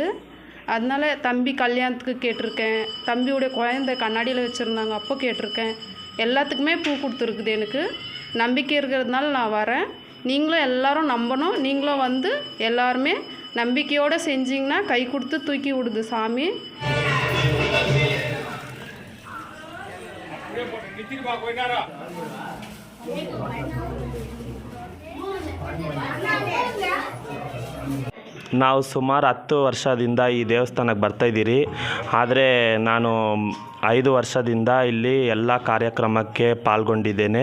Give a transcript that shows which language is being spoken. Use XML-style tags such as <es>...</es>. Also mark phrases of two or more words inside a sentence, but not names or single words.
<ta>அதனால் தம்பி கல்யாணத்துக்கு கேட்டிருக்கேன், தம்பியோடைய குழந்தை கண்ணாடியில் வச்சுருந்தாங்க அப்போ கேட்டிருக்கேன். எல்லாத்துக்குமே பூ கொடுத்துருக்குது. எனக்கு நம்பிக்கை இருக்கிறதுனால நான் வரேன். நீங்களும் எல்லோரும் நம்பணும். நீங்களும் வந்து எல்லாருமே நம்பிக்கையோடு செஞ்சிங்கன்னா கை கொடுத்து தூக்கி விடுது சாமி.</ta> <kn>ನಾವು ಸುಮಾರು 10 ವರ್ಷದಿಂದ ಈ ದೇವಸ್ಥಾನಕ್ಕೆ ಬರ್ತಾಯಿದ್ದೀರಿ. ಆದರೆ ನಾನು 5 ವರ್ಷದಿಂದ ಇಲ್ಲಿ ಎಲ್ಲ ಕಾರ್ಯಕ್ರಮಕ್ಕೆ ಪಾಲ್ಗೊಂಡಿದ್ದೇನೆ.</kn>